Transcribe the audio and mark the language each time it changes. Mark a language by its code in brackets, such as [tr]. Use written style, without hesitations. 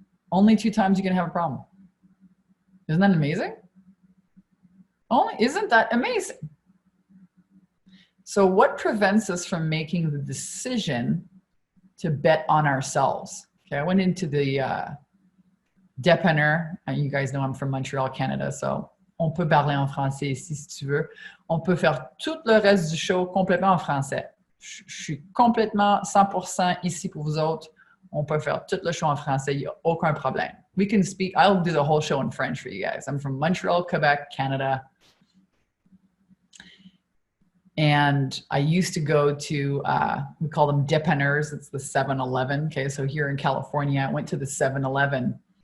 [en] Only 2 times you can have a problem. Isn't that amazing? Isn't that amazing? So what prevents us from making the decision to bet on ourselves? Okay, I went into the dépanneur. You guys know I'm from Montreal, Canada, so [fr] on peut parler en français ici si tu veux. On peut faire tout le reste du show complètement en français. Je suis complètement 100% ici pour vous autres. On peut faire tout le show en français. Il n'y a aucun problème. [en] We can speak. I'll do the whole show in French for you guys. I'm from Montreal, Quebec, Canada. And I used to go to, we call them dépanneurs. It's the 7-Eleven. Okay, so here in California, I went to the 7-Eleven.